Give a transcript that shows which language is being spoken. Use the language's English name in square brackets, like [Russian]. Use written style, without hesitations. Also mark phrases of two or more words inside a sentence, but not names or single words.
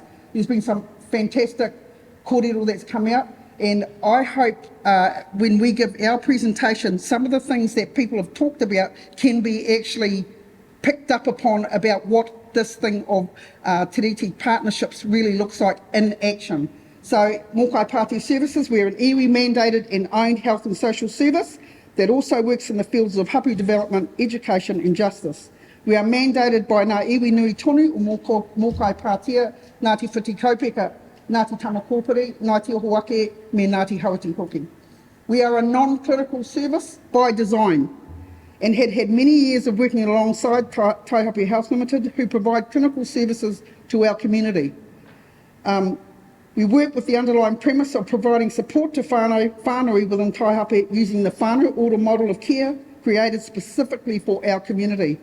[English] There's been some fantastic kōrero that's come out, and I hope when we give our presentation, some of the things that people have talked about can be actually picked up upon about what this thing of Te Tiriti partnerships really looks like in action. So Mōkai Pātia Services, we're an iwi mandated and owned health and social service that also works in the fields of hapu development, education and justice. We are mandated by Ngā Iwi Nui Tonu o Mōkai Pātia, Ngāti Whiti Kaupeka, Ngāti Tamakōpiri, Ngāti Ohoake, me Ngāti Hawati Hoki. We are a non-clinical service by design and had many years of working alongside Taihape Health Limited, who provide clinical services to our community. We work with the underlying premise of providing support to whānau within Taihape using the whānau order model of care created specifically for our community.